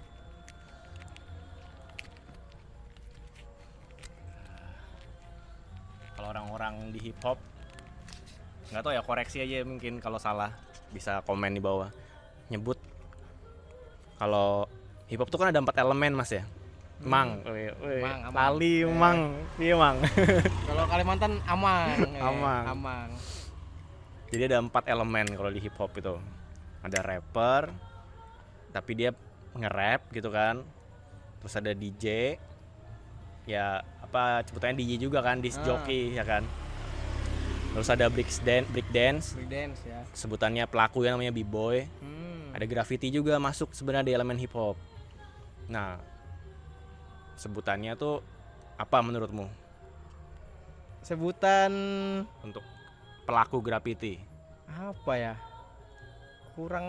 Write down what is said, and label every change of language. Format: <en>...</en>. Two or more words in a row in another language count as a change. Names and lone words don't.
<id>Kalau orang-orang di</id> <en>hip hop</en> <id>nggak tahu ya, koreksi aja mungkin kalau salah, bisa komen di bawah. Nyebut kalau</id> <en>hip hop</en> <id>tuh kan ada 4 elemen mas ya. Mang, Mang, amang. lali, mang, iya mang. Kalau Kalimantan amang. Amang. Amang. Jadi ada 4 elemen kalau di</id> <en>hip hop</en> <id>itu. Ada rapper, tapi dia nge-rap gitu kan. Terus ada DJ, ya apa sebutannya DJ juga kan,</id> <en>disc jockey</en> <id>ya kan. Terus ada</id> <en>break dance, Break dance ya.</en> <id>sebutannya pelaku yang namanya b-boy. Ada graffiti juga masuk sebenarnya di elemen</id> <en>hip hop.</en> <id>Nah, sebutannya tuh apa menurutmu Sebutan untuk pelaku graffiti? apa ya? Kurang</id>